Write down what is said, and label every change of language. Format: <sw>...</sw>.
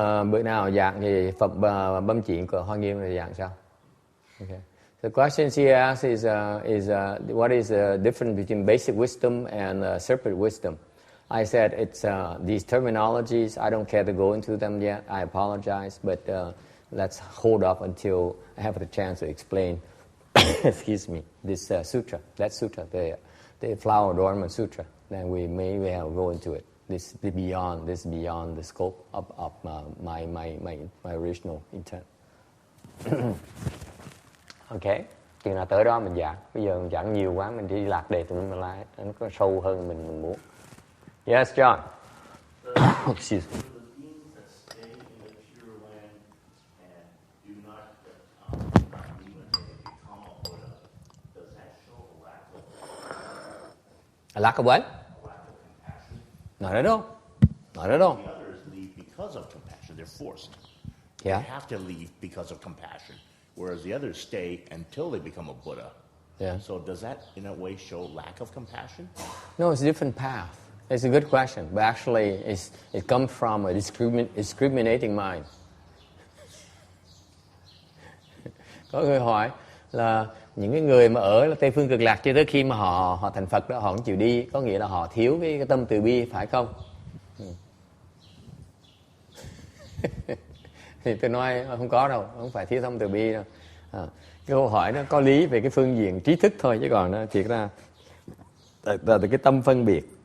<vi>Bữa nào giảng thì Phật bấm chỉ của Hoa Nghiêm thì giảng sao?</vi> <en>Okay. The question she asks is what is the difference between basic wisdom and separate wisdom? I said it's these terminologies. I don't care to go into them yet. I apologize, but let's hold up until I have the chance to explain. Excuse me. This sutra, that sutra, the Flower Adornment Sutra. Then we may go into it. This beyond the scope of my original intent. Okay.</en> <vi>Chừng nào tới đó mình giảng. Bây giờ mình giảng nhiều quá, mình đi lạc đề tụi mình lại, nó có sâu hơn mình muốn.</vi> <en>Yes, John. Excuse me. The beings that stay in the Pure Land and do not leave until they become a Buddha, does that show a lack of A lack of what? a lack of compassion? Not at all. Not at all. The others leave because of compassion. They're forced. Yeah. They have to leave because of compassion, whereas the others stay until they become a Buddha. Yeah. So does that, in a way, show lack of compassion? No, it's a different path. It's a good question, but actually it comes from a discriminating mind.</en> <vi>Có người hỏi là những cái người mà ở Tây Phương Cực Lạc cho tới khi mà họ thành Phật đó, họ không chịu đi, có nghĩa là họ thiếu cái tâm từ bi, phải không? Thì tôi nói không có đâu, không phải thiếu tâm từ bi đâu. Cái câu hỏi nó có lý về cái phương diện trí thức thôi, chứ còn nó thiệt ra là cái tâm phân biệt.</vi>